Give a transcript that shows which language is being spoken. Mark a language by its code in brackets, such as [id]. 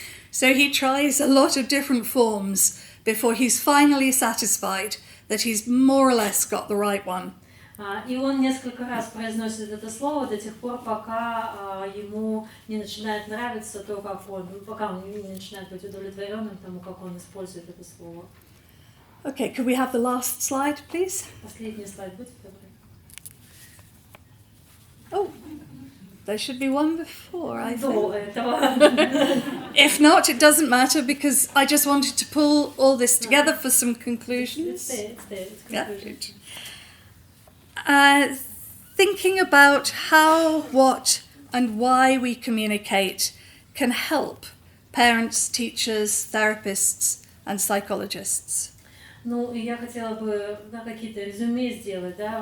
[en] So he tries a lot of different forms before he's finally satisfied that he's more or less got the right one. [ru] И он несколько раз произносит это слово до тех пор, пока ему не начинает нравиться то, как он, пока он не начинает быть удовлетворенным тому, как он использует это слово. [en] Okay, could we have the last slide, please? [ru] Последний слайд, будьте добры. [en] Oh, there should be one before, I [ru] До [en] think. [ru] этого. [en] If not, it doesn't matter because I just wanted to pull all this together for some conclusions. It's Yeah. conclusion. Thinking about how, what, and why we communicate can help parents, teachers, therapists, and psychologists. [ru] Ну, и я хотела бы какие-то резюме сделать, да.